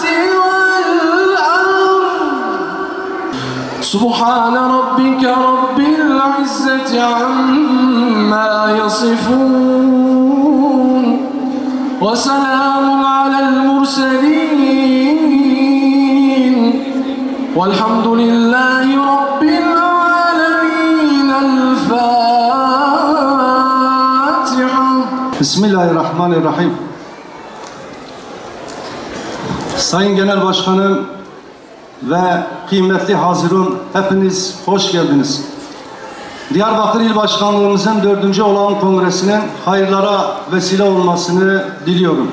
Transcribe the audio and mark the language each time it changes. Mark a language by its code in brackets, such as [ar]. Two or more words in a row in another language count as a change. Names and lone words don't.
[ar] وَالْأَرْضِ سُبْحَانَ رَبِّكَ رَبِّ الْعِزَّةِ عَمَّا يَصِفُونَ وَسَلَامٌ عَلَى الْمُرْسَلِينَ وَالْحَمْدُ لِلَّهِ رَبِّ الْعَالَمِينَ الْفَاتِحَةِ Bismillahirrahmanirrahim. [tr] Sayın Genel Başkanım ve kıymetli hazirun, hepiniz hoş geldiniz. Diyarbakır İl Başkanlığımızın 4. Olağan Kongresi'nin hayırlara vesile olmasını diliyorum.